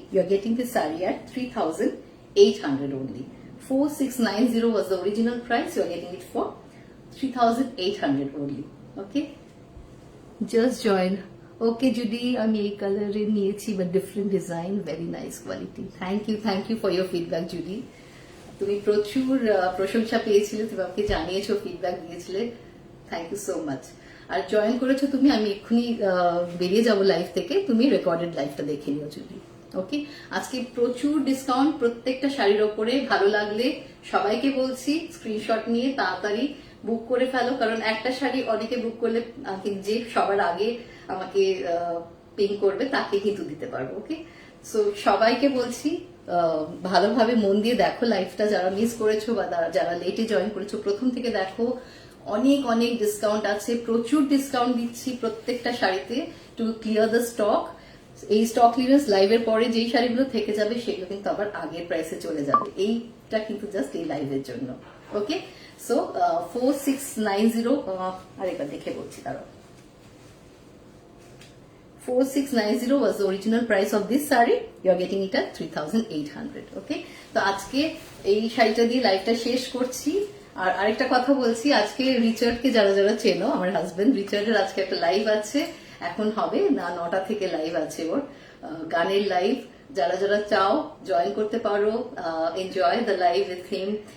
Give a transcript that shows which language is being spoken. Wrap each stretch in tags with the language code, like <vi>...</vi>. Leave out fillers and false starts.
<en>You are getting the saree at 3,800 only. 4,690 was the original price. You are getting it for 3,800 only. Okay, just join. Okay, Judy,</en> <bn>আমি এই কালারে নিয়েছি,</bn> <en>but different design, very nice quality. Thank you for your feedback, Judy.</en> <bn>তুমি প্রচুর প্রশংসা পেয়েছিলে, তুমি আমাকে জানিয়েছো, ফিডব্যাক দিয়েছিলে।</bn> <en>Thank you so much.</en> <bn>আর join করেছো তুমি, আমি এক্ষুনি বেরিয়ে যাব লাইভ থেকে, তুমি রেকর্ডেড লাইভটা দেখে নিও যদি। ওকে, আজকে প্রচুর ডিসকাউন্ট প্রত্যেকটা শাড়ির ওপরে। ভালো লাগলে সবাইকে বলছি স্ক্রিনশট নিয়ে তাড়াতাড়ি বুক করে ফেলো, কারণ একটা শাড়ি অনেকে বুক করলে যে সবার আগে আমাকে পিং করবে তাকে কিন্তু দিতে পারবো। ওকে, সো সবাইকে বলছি ভালোভাবে মন দিয়ে দেখো লাইভটা, যারা মিস করেছো বা যারা লেটে জয়েন করেছো প্রথম থেকে দেখো। অনেক অনেক ডিসকাউন্ট আছে, প্রচুর ডিসকাউন্ট দিচ্ছি প্রত্যেকটা শাড়িতে</bn> <en>To clear the stock.</en> <bn>এই স্টক ক্লিয়ারেন্স লাইভের পরে যেই শাড়িগুলো থেকে যাবে সেগুলো কিন্তু আবার আগের প্রাইসে চলে যাবে। এইটা কিন্তু জাস্ট এই লাইভের জন্য। ওকে, সো 4,690, আরেকবার দেখে বলছি তারা।</bn> <en>4,690 was the original price of this saree. You are getting it at 3,800.</en> <bn>Okay, তো আজকে এই শাড়িটা দিয়ে লাইভটা শেষ করছি। আর আরেকটা কথা বলছি, আজকে রিচার্ডকে যারা যারা চেনো, আমার হাজবেন্ড রিচার্ডের আজকে একটা লাইভ আছে, এখন হবে না 9টা থেকে লাইভ আছে ওর, গানের লাইভ। যারা যারা চাও জয়েন করতে পারো,</bn> <en>Enjoy the live with him.</en>